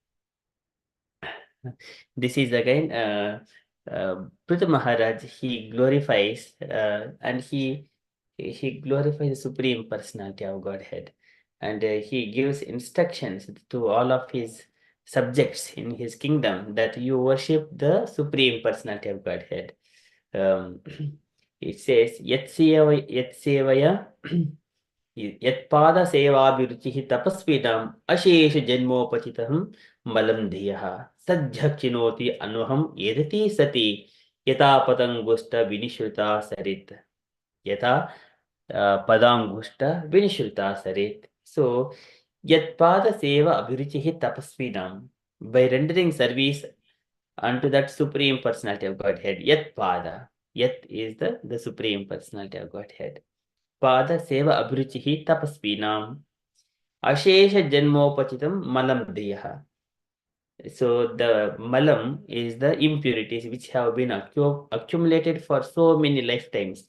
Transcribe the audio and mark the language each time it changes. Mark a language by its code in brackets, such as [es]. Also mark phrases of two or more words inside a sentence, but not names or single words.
[en] This is again Pritha Maharaj, he glorifies and he glorifies the Supreme Personality of Godhead. And he gives instructions to all of his subjects in his kingdom that you worship the Supreme Personality of Godhead. It says, [sa] यत्सेवया यत्पाद सेवाभिरुचिः तपस्विनाम् अशेष जन्मोपचितं मलं धियः सद्यः क्षिणोति अन्वहम् एधती सती यथा पदाङ्गुष्ठ विनिःसृता सरित्. यथा पदाङ्गुष्ठ विनिःसृता सरित्. So, यत्पाद सेवा अभिरुचिः तपस्विनाम्. [en] By rendering service unto that Supreme Personality of Godhead. [sa] यत् पाद. [en] Yat is the Supreme Personality of Godhead. [sa] पाद सेवा अभिरुचिः तपस्विनाम्। अशेष जन्मोपचितं मलं धियः. [en] So the malam is the impurities which have been accumulated for so many lifetimes.